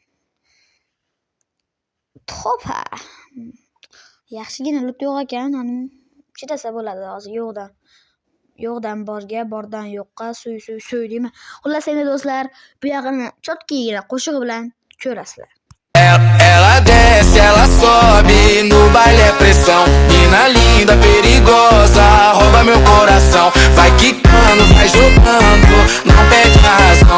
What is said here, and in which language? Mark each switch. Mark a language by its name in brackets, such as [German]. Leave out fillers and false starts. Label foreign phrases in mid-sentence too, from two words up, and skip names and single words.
[Uzbek] To'pa. Yaxshigina lut yo'q ekan, chidasa bo'ladi hozir yo'qdan borga, bordan yo'qqa, suy deymi. Xullas endi do'stlar, bu yog'ini chotkigina qo'shig'i bilan ko'rasizlar. [Portuguese] Ela desce, ela sobe, no baile é pressão. Mina linda, perigosa, rouba meu coração. Vai quicando, vai jogando, não perde a razão.